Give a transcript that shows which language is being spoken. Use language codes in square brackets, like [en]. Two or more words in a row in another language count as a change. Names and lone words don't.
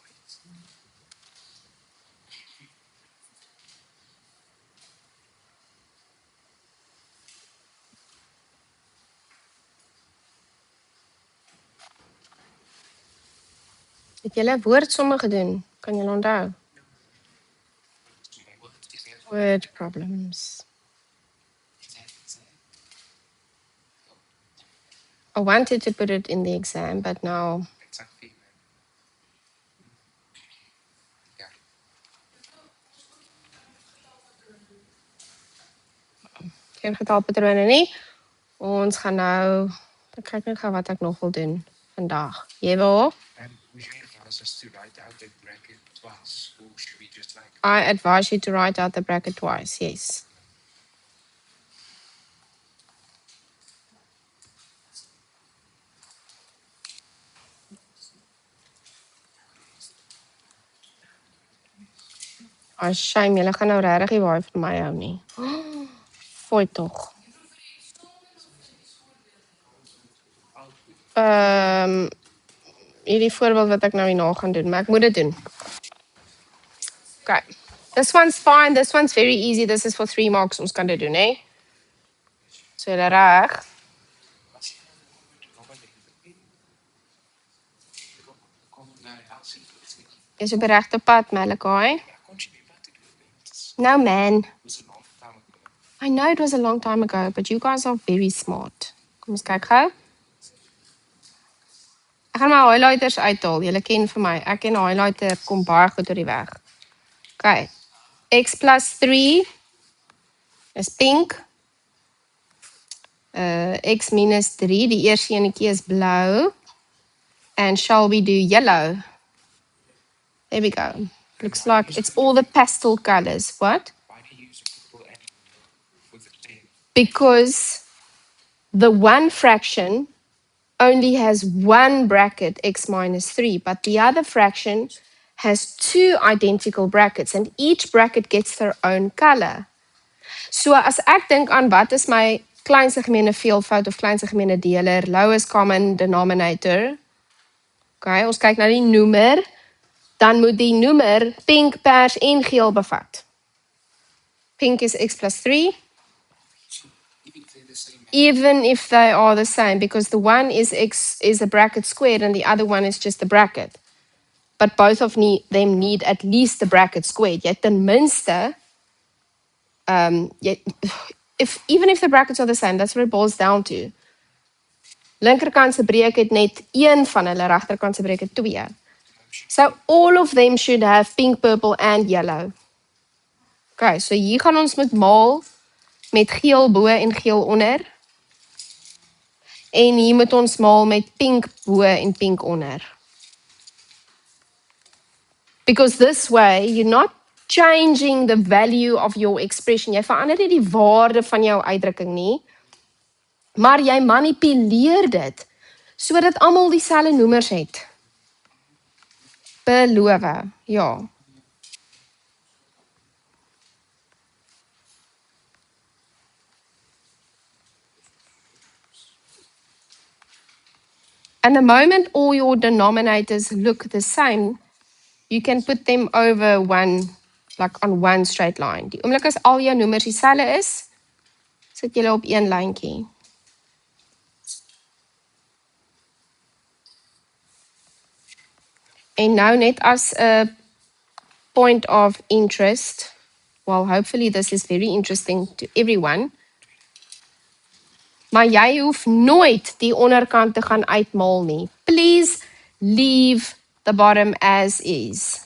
[af] Het julle woordsomme gedoen? Kan julle onthou? [en] Small word is the Word problems. I wanted to put it in the exam, but now exactly. [af] Ja. geen getalpatrone nie. Ons gaan nou, ek kyk net gou wat ek nog wil doen vandag. Jy wil? [en] And would you advise us to write out the bracket twice, or should we just like? I advise you to write out the bracket twice, yes. Oh, shame, [af] julle gaan nou regtig nie baie van my hou nie. Fooi tog. Hierdie voorbeeld wat ek nou hierna gaan doen, maar ek moet dit doen. [en] Okay. This one's fine, this one's very easy. This is for 3 marks. [af] Ons kan dit doen, hè? So julle reg. Is op die regte pad, Malachi. [en] No, man. I know it was a long time ago, but you guys are very smart. [af] Kom ons kyk gou. Ek gaan my highlighters uithaal. Julle ken vir my. Ek en highlighter kom baie goed oor die weg. [en] Okay. X plus 3 is pink. [af] X minus 3, die eerste enetjie is blou. [en] And shall we do yellow? There we go. Looks like it's all the pastel colors. What? Why do you use a purple and with a 10? Because the one fraction only has one bracket, x minus 3, but the other fraction has 2 identical brackets, and each bracket gets their own color. [af] So as ek dink aan wat is my kleinste gemeene veelvoud of kleinste gemeene deler, [en] lowest common denominator. [af] Okay, ons kyk na die noemer, dan moet die noemer pink, pers en geel bevat. Pink is x plus 3. [en] Even if they're the same. Even if they are the same, because the one is x is a bracket squared and the other one is just a bracket. But both of them need at least the bracket squared. [af] Jy ten minste, [en] even if the brackets are the same, that's what it boils down to. [af] Linkerkant se breek het net een van hulle, regterkant se breek het 2. [en] So all of them should have pink, purple and yellow. [af] Okay, so hier gaan ons met maal met geel bo en geel onder. En hier moet ons maal met pink bo en pink onder. [en] Because this way, you're not changing the value of your expression. [af] Jy verander nie die waarde van jou uitdrukking nie, maar jy manipuleer dit, sodat almal dieselfde noemers het. Beloof, ja. [en] And the moment all your denominators look the same, you can put them over one, like on one straight line. [af] Die oomblik as al jou noemers dieselfde is, sit julle op een lyntjie. En nou net as 'n [en] point of interest, well, hopefully this is very interesting to everyone. [af] Maar jy hoef nooit die onderkant te gaan uitmaal nie. [en] Please leave the bottom as is.